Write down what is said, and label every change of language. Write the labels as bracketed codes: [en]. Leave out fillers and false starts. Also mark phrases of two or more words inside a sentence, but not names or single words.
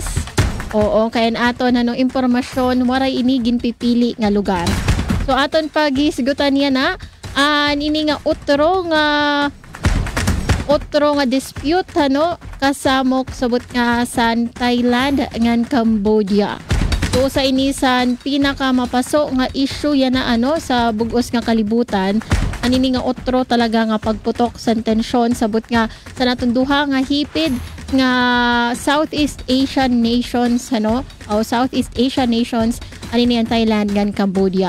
[war] Oo, kaya aton anong impormasyon waray ini ginpipili nga lugar. So aton pagisgutan niya na ini nga utro nga dispute kasamok sabot nga sa Thailand ngan Cambodia. So sa inisan pinaka mapaso nga issue yan na sa bugos nga kalibutan anini nga utro talaga nga pagputok sa tensyon sabot nga sa naton duha nga hipid nga [en] Southeast Asian nations Southeast Asian nations [war] anini ang Thailand ngan Cambodia.